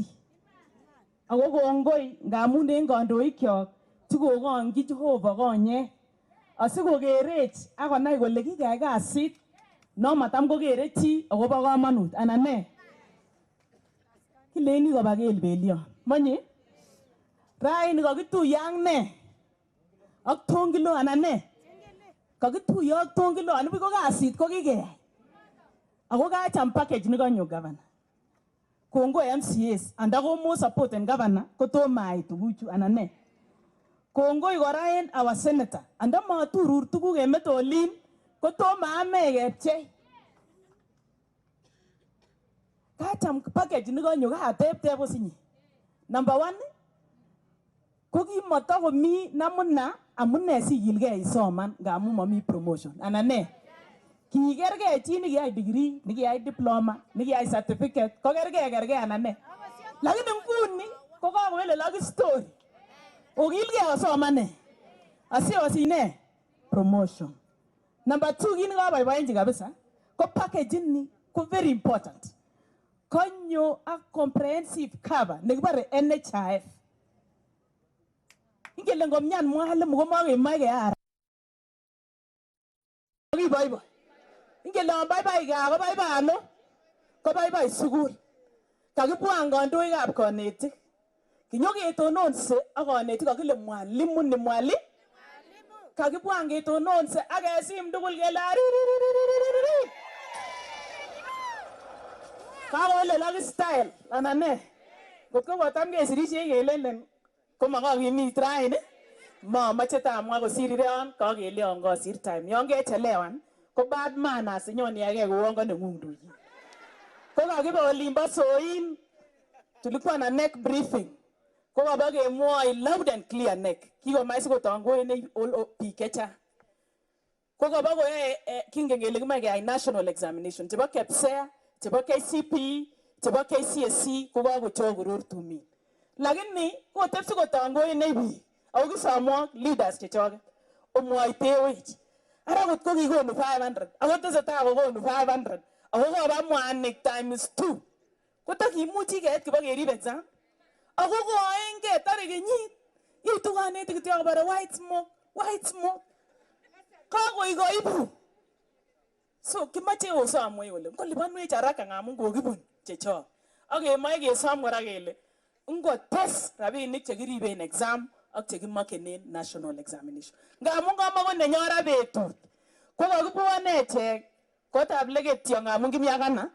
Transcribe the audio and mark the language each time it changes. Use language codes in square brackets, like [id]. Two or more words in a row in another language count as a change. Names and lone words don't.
[kln] Ako kongoi ngamun en kandoikyok chekokong'chi Jehova konye asikokerech akonai kole kikeyai kasit no matam kokere chi akobo komonut anan ne kileni koba kelbelion monye raini kakituye ak ne ak tongilo anan ne kakituye ak tongilo anibuch ko kasit ko kikeyai ako kacham package nikonyo governor. Kongoi MCAs andakomo support en governor kotomai tuguchu anan ne. Kongoi kora en [en] our senator [kln] andamaturur tuguk emet olin kotoma ame kepchei. Kacham package nikonyo katep osinye. Number 1 ko kimatakomi namuna amune sikilgei isoman ngamun mami promotion anan ne. Kikergei chi nikiyai degree, nikiyai diploma, nikiyai certificate, ko kergei anan ne. Lakini nguni ko kakowele laki story. Okilgei osomane. Asiosine promotion. Number 2 kini kaboiboenchi kabisa ko package ni ko [en] very important. [kln] Konyo [en] a comprehensive cover [kln] nekibare NHIF. Ingele ngomnyan mwalimu komakemoi keara. Kiboibo. Ingele baibai ga ko baibai ano? Ko baibai sukul. Kakibwan kandoikab Konetik. Kinyoketononse ak Konetik kakile mwalimu ni mwalimu. Kakibwan ketononse ak kesim tugul kele ari. Kakole laki style anan ne. Kotko kotam kesirisie kelelen komakakimit raini. Mamache tamwa kosirireon kakeleon kosir time. Yon kechelewan ko [en] bad manners [kln] inyon iyake kouon ko neng'ung duyi. Ko kakibe olimbo Soin, [sw] tulikuwa na [en] neck briefing. [kln] Ko kaba kemwoi [en] loud and clear neck. [kln] Kikomach sikotangoen biik chechang. Ko kaba koyae kingen kele kimoe keyai [en] national examination [kln] chebo KPSEA, chebo KCPE, chebo KCSE ko kakochokoror tumin. Lakini kotep sikotangoen biik. Ako kisomwok leaders chechoket. Omwoitewech. Ara kot ko kikonu 500. Ako tesetai kokonu 500. Ako koba mwanik times 2. Kotakimuchi keit kibakeribe exam. Ako koaenge tare kenyit. Itu Konetik kityo kobare [en] white smoke. [kln] Kakoibu. So kimache osomwe kole ngolibanwech haraka ngamun kokibun chechok. Ak kemoe kesom kora kele ngotes rabinik chekiriben exam ak chekimakenen [en] national examination. [kln] Ngamun kamako nenyora betut. Ko kakibwane echek kotab legetyo ngamun kimiakana.